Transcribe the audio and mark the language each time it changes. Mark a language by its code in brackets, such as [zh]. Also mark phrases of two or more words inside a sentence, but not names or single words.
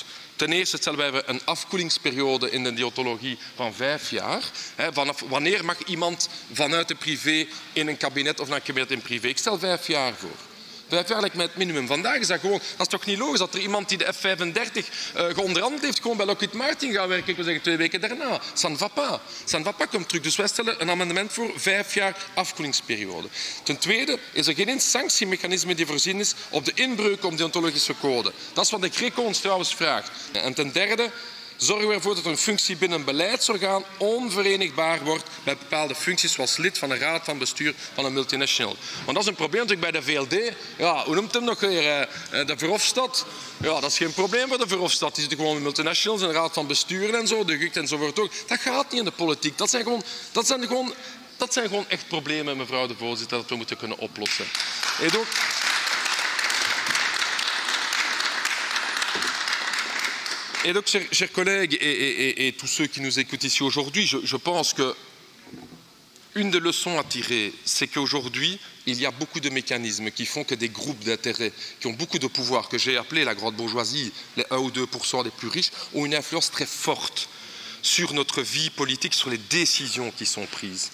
[nl] Ten eerste stellen wij een afkoelingsperiode in de deontologie van 5 jaar. Vanaf wanneer mag iemand vanuit de privé in een kabinet of naar een kabinet in privé? Ik stel 5 jaar voor. 5 jaar lijkt mij het minimum. Vandaag is dat gewoon, dat is toch niet logisch dat er iemand die de F-35 geonderhandeld heeft, gewoon bij Lockheed Martin gaat werken, ik wil zeggen 2 weken daarna. [fr] Ça ne va pas. Ça ne va pas [nl] komt terug. Dus wij stellen een amendement voor 5 jaar afkoelingsperiode. Ten tweede is er geen sanctiemechanisme die voorzien is op de inbreuk op de deontologische code. Dat is wat de Greco ons trouwens vraagt. En ten derde zorgen we ervoor dat een functie binnen een beleidsorgaan onverenigbaar wordt met bepaalde functies zoals lid van een raad van bestuur van een multinational. Want dat is een probleem natuurlijk bij de VLD. Ja, hoe noemt hem nog weer? De Verhofstadt. Ja, dat is geen probleem voor de Verhofstadt. Die zitten gewoon in multinationals, in een raad van bestuur en zo, de GUCT enzovoort ook. Dat gaat niet in de politiek. Dat zijn gewoon echt problemen, mevrouw de voorzitter, dat we moeten kunnen oplossen. En ook [fr] Et donc, chers collègues et tous ceux qui nous écoutent ici aujourd'hui, je pense qu'une des leçons à tirer, c'est qu'aujourd'hui, il y a beaucoup de mécanismes qui font que des groupes d'intérêt qui ont beaucoup de pouvoir, que j'ai appelé la grande bourgeoisie, les 1 ou 2% des plus riches, ont une influence très forte sur notre vie politique, sur les décisions qui sont prises.